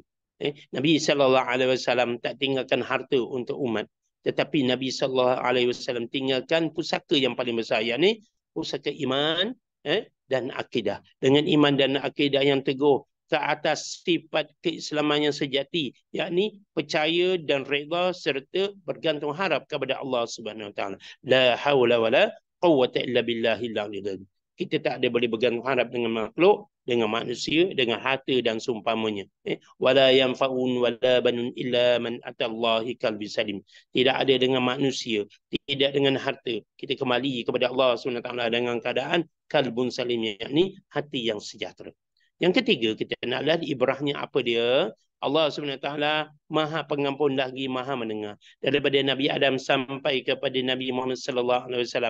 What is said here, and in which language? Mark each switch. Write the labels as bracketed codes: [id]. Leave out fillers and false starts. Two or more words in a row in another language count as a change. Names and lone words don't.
[ms] Nabi SAW tak tinggalkan harta untuk umat, tetapi Nabi SAW tinggalkan pusaka yang paling besar, yakni pusaka iman dan akidah. Dengan iman dan akidah yang teguh ke atas sifat keislaman yang sejati, yakni percaya dan redha serta bergantung harap kepada Allah [ar] سبحانه وتعالى. لا حول ولا قوة إلا بالله العلي. [ms] Kita tak ada boleh bergantung harap dengan makhluk, dengan manusia, dengan harta dan seumpamanya. [ar] ولا ينفعون ولا بنون إلا من أتى الله قلبي سليم. [ms] Tidak ada dengan manusia, tidak dengan harta. Kita kembali kepada Allah [ar] سبحانه وتعالى [ms] dengan keadaan [ar] قلب سليم, [ms] yakni hati yang sejahtera. Yang ketiga, kita nak lihat ibrahnya apa dia. Allah SWT Maha Pengampun lagi Maha Mendengar. Daripada Nabi Adam sampai kepada Nabi Muhammad SAW.